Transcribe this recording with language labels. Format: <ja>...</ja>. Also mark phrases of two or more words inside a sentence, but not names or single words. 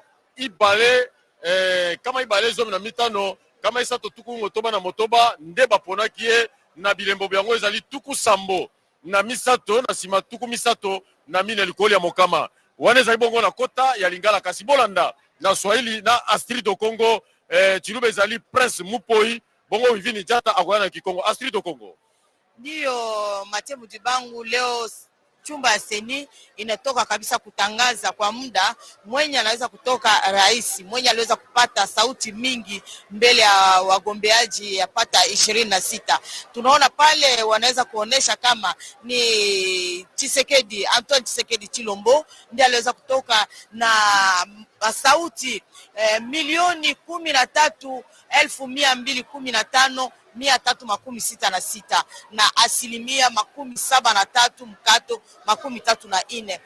<ln>ibale kama ibale zomi na mitano kama isato tuku motoba na motoba nde baponaki ye na bilembo byango ezali tuku sambo na misato na sima tuku misato na mine likoli ya mokama wana ezali bongo na kota ya Lingala kasi bolanda na Swahili na Astrid do Congo Chiluba ezali Prince Mupoi bongo Vivini Jata akoya na Kikongo. Astrid do Congo.</ln> <sw>Ndio Mathieu Mudibangu, leo chumba ya seni inatoka kabisa kutangaza kwa muda mwenye anaweza kutoka rais, mwenye aliweza kupata sauti mingi mbele ya wagombeaji yapata 26. Tunaona pale wanaweza kuonesha kama ni Tshisekedi, Antoine Tshisekedi Chilombo ndiye aliweza kutoka na sauti milioni 13,215,366 na asilimia 73.34.</sw>